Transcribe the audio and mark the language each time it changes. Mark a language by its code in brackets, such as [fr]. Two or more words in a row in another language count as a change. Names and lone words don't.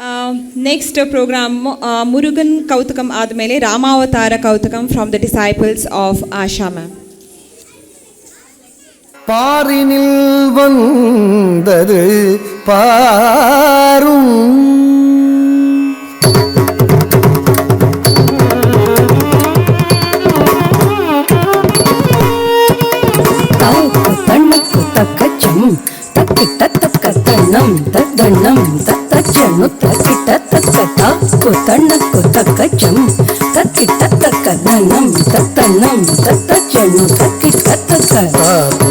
[en] next program ಮುರುಗನ್ ಕೌತುಕಂ ಆದಮೇಲೆ ರಾಮಾವತಾರ ಕೌತುಕಂ from the disciples of Asha ma'am. [ta] பாரினில் வந்தது பாரும் தனக்கு தக்கச்சம் தக்கிட்ட தக்கத்தனம் தத்தனம் தத்தச்சனு தக்கிட்ட தக்கத்தாக்கு தனக்கு தக்கச்சம் தக்கிட்ட தக்கதனம் தத்தனம் தத்தச்சனு தக்கிட்ட தக்கத்தாக்கு